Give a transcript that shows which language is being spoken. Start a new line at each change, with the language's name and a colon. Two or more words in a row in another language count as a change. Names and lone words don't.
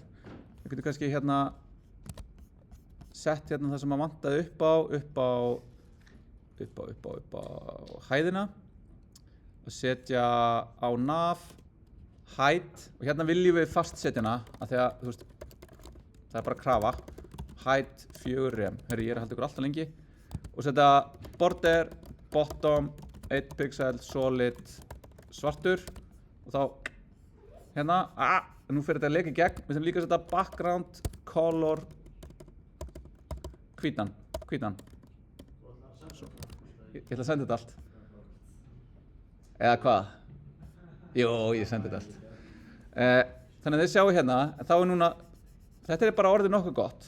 Icelandic: Við getum kannski hérna sett hérna það sem að vantaði upp á hæðina og setja á nav, height, og hérna viljum við fastsetja hana, af því að, þú veist, það er bara krafa, height 4 rem, herri, ég er að halda ykkur alltaf lengi, og setja
English: border, bottom, 1 pixel, solid,
Icelandic: svartur og þá hérna, nú fyrir þetta að leka í gegn, við þurfum líka að setja
English: background, color,
Icelandic: hvítan. Ég ætla að senda þetta allt. Eða hvað? Jú, ég sendi þetta allt. Þannig að þið sjáu hérna, þá er núna, þetta er bara orðið nokkuð gott.